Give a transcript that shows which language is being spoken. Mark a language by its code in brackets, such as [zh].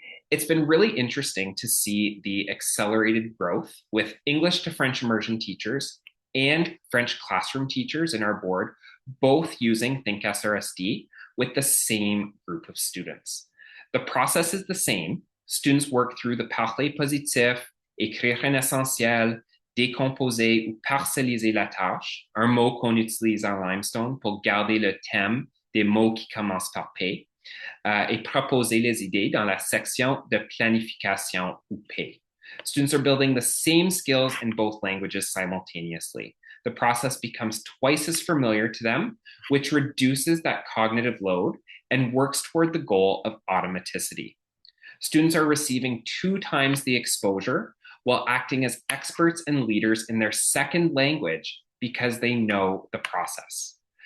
[en] It's been really interesting to see the accelerated growth with English to French immersion teachers and French classroom teachers in our board, both using thinkSRSD with the same group of students. The process is the same. Students work through the [fr] parler positif, écrire un essentiel, décomposer ou parcelliser la tâche, un mot qu'on utilise en limestone pour garder le thème des mots qui commencent par P, et proposer les idées dans la section de planification ou P. [en] Students are building the same skills in both languages simultaneously. The process becomes twice as familiar to them, which reduces that cognitive load and works toward the goal of automaticity. Students are receiving 2 times the exposure while acting as experts and leaders in their second language because they know the process.